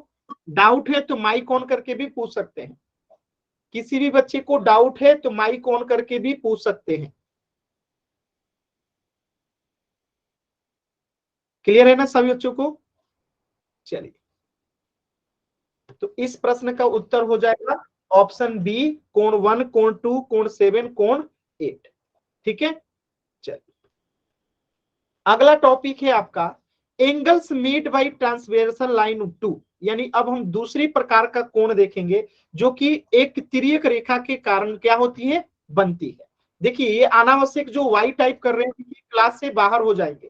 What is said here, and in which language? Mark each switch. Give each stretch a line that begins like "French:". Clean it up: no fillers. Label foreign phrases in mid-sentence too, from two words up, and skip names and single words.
Hindi: डाउट है तो
English: mic on
Hindi: करके भी पूछ सकते हैं। किसी भी बच्चे को डाउट है तो
English: mic on
Hindi: करके भी पूछ सकते हैं। क्लियर है ना सभी बच्चों को? चलिए, तो इस प्रश्न का उत्तर हो जाएगा ऑप्शन बी, कोण 1, कोण 2, कोण 7, कोण 8। ठीक है, चलिए अगला टॉपिक है आपका
English: angles made by transversal line 2.
Hindi: यानी अब हम दूसरी प्रकार का कोण देखेंगे जो कि एक तिर्यक रेखा के कारण क्या होती है? बनती है। देखिए ये अनावश्यक जो वाई टाइप कर रहे हैं क्लास से बाहर हो जाएंगे।